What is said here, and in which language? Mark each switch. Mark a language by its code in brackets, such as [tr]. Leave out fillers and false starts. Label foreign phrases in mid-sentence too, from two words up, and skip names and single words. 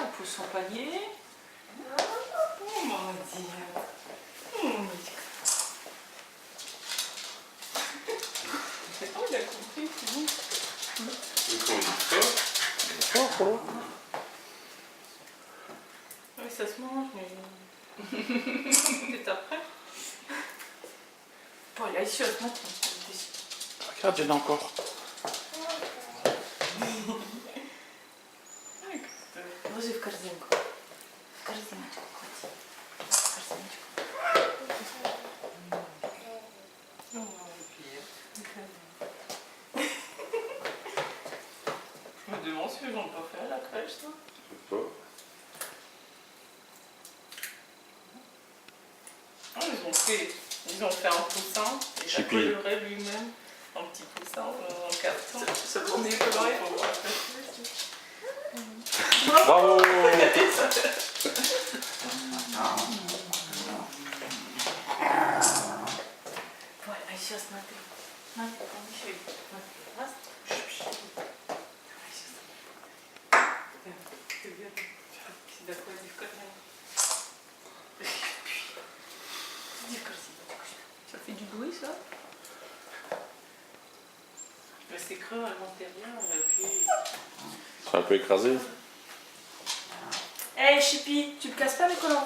[fr] son panier. [ru] Oh, молодец. Умничка. [fr] C'est bon, il a compris, c'est bon. Oui, ça se mange, mais... C'est après. Bon, il a ici, on Regarde, il y en a encore. [ru] Ложи в корзинку. В корзиночку клади. В корзиночку. Ну, молодец. [fr] Je me demande si ils n'ont pas fait à la crèche, ça. Je sais pas. Ah, ils ont fait un poussin. Il a coloré lui-même un petit poussin en carton. Ça tourne coloré pour voir la crèche. Bravo. Voilà, [ru] сейчас смотри. Надо еще смотри. Раз. Давай сейчас. Ты вверх. Сюда клади в корзину. Иди в корзиночку. [fr] Ça fait du bruit, ça? Mais c'est creux à l'intérieur, et puis... C'est un peu écrasé. Hé, hey, Chippy, tu me casses pas les collants.